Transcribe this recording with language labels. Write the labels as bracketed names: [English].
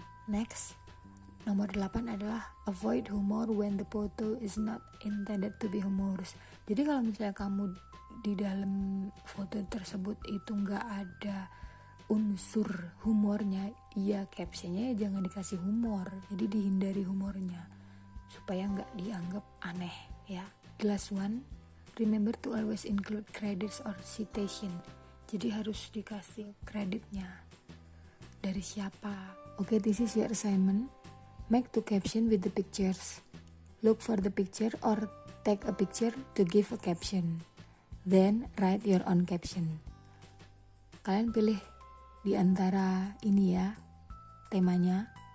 [English] Next, [Indonesian] nomor 8 adalah [English] avoid humor when the photo is not intended to be humorous. [Indonesian] Jadi kalau misalnya kamu di dalam foto tersebut itu nggak ada unsur humornya, ya captionnya jangan dikasih humor. Jadi dihindari humornya supaya nggak dianggap aneh ya. [English] The last one, remember to always include credits or citation. [Indonesian] Jadi harus dikasih kreditnya dari siapa. [English] Okay, this is your assignment. Make two caption with the pictures. Look for the picture or take a picture to give a caption. Then write your own caption. [Indonesian] Kalian pilih di antara ini ya temanya.